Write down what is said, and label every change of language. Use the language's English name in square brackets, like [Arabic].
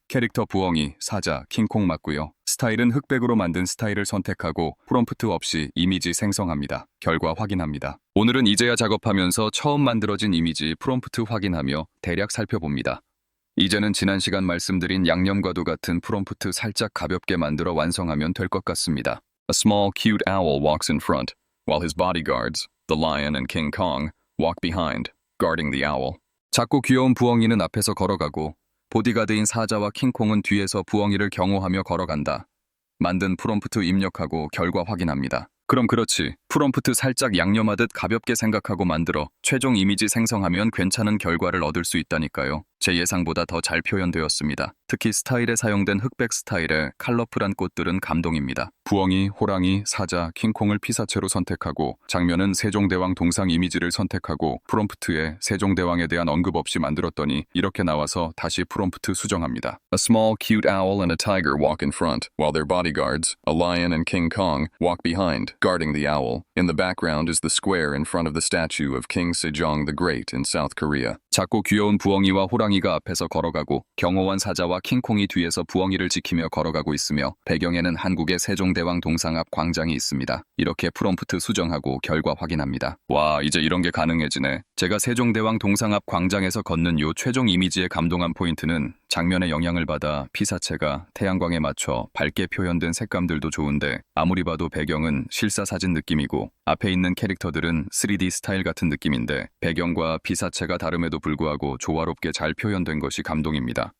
[Korean] 캐릭터 부엉이, 사자, 킹콩 맞고요. 스타일은 흑백으로 만든 스타일을 선택하고 프롬프트 없이 이미지 생성합니다. 결과 확인합니다. 오늘은 이제야 작업하면서 처음 만들어진 이미지 프롬프트 확인하며 대략 살펴봅니다. 이제는 지난 시간 말씀드린 양념과도 같은 프롬프트 살짝 가볍게 만들어 완성하면 될 것 같습니다. [English] A small cute owl walks in front, while his bodyguards, the lion and King Kong, walk behind, guarding the owl. [Korean] 작고 귀여운 부엉이는 앞에서 걸어가고 보디가드인 사자와 킹콩은 뒤에서 부엉이를 경호하며 걸어간다. 만든 프롬프트 입력하고 결과 확인합니다. 그럼 그렇지. 프롬프트 살짝 양념하듯 가볍게 생각하고 만들어 최종 이미지 생성하면 괜찮은 결과를 얻을 수 있다니까요. 제 예상보다 더 잘 표현되었습니다. 특히 스타일에 사용된 흑백 스타일의 컬러풀한 꽃들은 감동입니다. 부엉이, 호랑이, 사자, 킹콩을 피사체로 선택하고 장면은 세종대왕 동상 이미지를 선택하고 프롬프트에 세종대왕에 대한 언급 없이 만들었더니 이렇게 나와서 다시 프롬프트 수정합니다. [English] A small cute owl and a tiger walk in front, while their bodyguards, a lion and King Kong, walk behind, guarding the owl. In the background is the square in front of the statue of King Sejong the Great in South Korea. [Korean] 작고 귀여운 부엉이와 호랑이가 앞에서 걸어가고 경호원 사자와 킹콩이 뒤에서 부엉이를 지키며 걸어가고 있으며 배경에는 한국의 세종대왕 동상 앞 광장이 있습니다. 이렇게 프롬프트 수정하고 결과 확인합니다. 와, 이제 이런 게 가능해지네. 제가 세종대왕 동상 앞 광장에서 걷는 요 최종 이미지에 감동한 포인트는 장면의 영향을 받아 피사체가 태양광에 맞춰 밝게 표현된 색감들도 좋은데 아무리 봐도 배경은 실사사진 느낌이고 앞에 있는 캐릭터들은 3D 스타일 같은 느낌인데 배경과 피사체가 다름에도 불구하고 조화롭게 잘 표현된 것이 감동입니다.